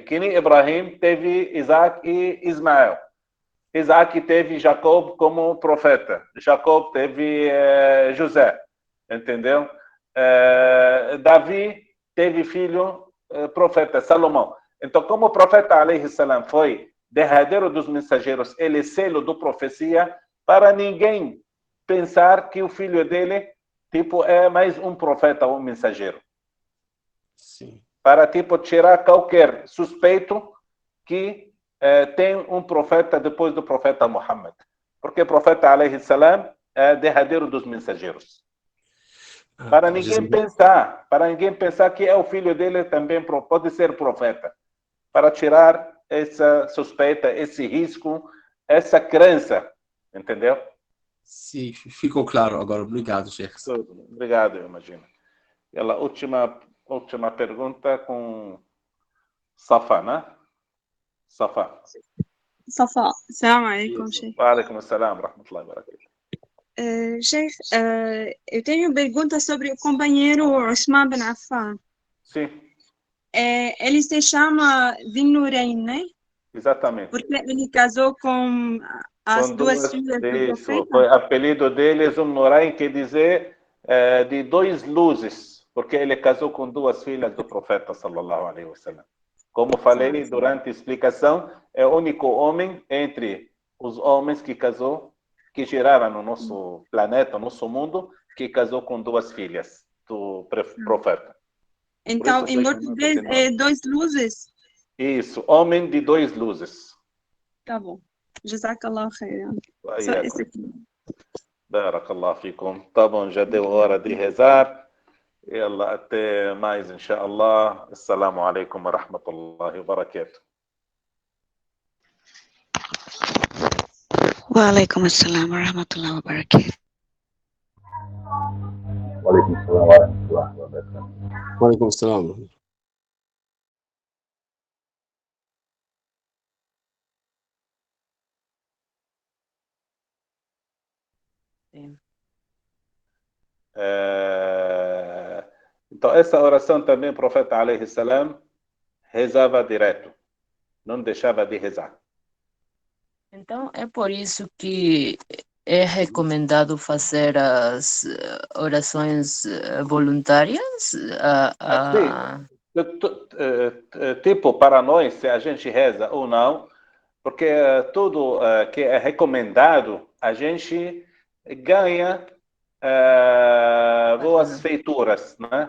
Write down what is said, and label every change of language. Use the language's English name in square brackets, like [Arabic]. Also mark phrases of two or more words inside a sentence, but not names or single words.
[Portuguese] Que nem Ibrahim teve Isaac e Ismael. Isaac teve Jacob como profeta. Jacob teve José. Entendeu? Davi teve filho profeta, Salomão. Então, como o profeta, [Arabic] عليه السلام, [Portuguese] foi derradeiro dos mensageiros, ele é selo do profecia, para ninguém pensar que o filho dele tipo, é mais um profeta ou um mensageiro. Sim. Para tipo, tirar qualquer suspeito que tem um profeta depois do profeta Muhammad. Porque o profeta, [Arabic] عليه السلام, [Portuguese] é derradeiro dos mensageiros. Para ninguém pensar que é o filho dele também pode ser profeta. Para tirar essa suspeita, esse risco, essa crença. Entendeu? Sim, ficou claro agora. Obrigado, Sheikh. Obrigado, eu imagino. E a última pergunta com Safa, né? Safa. [Arabic] Safa, سلام عليكم, Sheikh. وعليكم السلام ورحمة الله وبركاته. [Portuguese] Sheikh, eu tenho pergunta sobre o companheiro Osman bin Affan. Sim, Ele se chama Dhin Nurayn, né? exatamente. Porque ele casou com as Com duas filhas do isso, profeta. foi apelido deles, Nurayn, quer dizer de dois luzes, porque ele casou com duas filhas do profeta, [Arabic] صلى الله عليه وسلم. [Portuguese] Como falei durante a explicação, é o único homem entre os homens que casou, que giraram no nosso planeta, no nosso mundo, que casou com duas filhas do profeta. Então, Por isso em foi português chamado de é nome. dois luzes. Isso, homem de dois luzes. Tá bom. [Arabic] جزاك الله خيرا. [Portuguese] Só Aí, esse aqui. [Arabic] بارك الله فيكم. [Portuguese] Tá bom, já deu hora de rezar. يلا até mais, inshallah. [Arabic] السلام عليكم ورحمة الله وبركاته. وعليكم السلام ورحمة الله وبركاته. وعليكم السلام ورحمة الله وبركاته. وعليكم السلام. [Portuguese] Então, essa oração também, o profeta, [Arabic] عليه السلام, [Portuguese] rezava direto. Não deixava de rezar. Então, é por isso que é recomendado fazer as orações voluntárias? Tipo, para nós, se a gente reza ou não, porque tudo que é recomendado, a gente ganha boas feituras, né?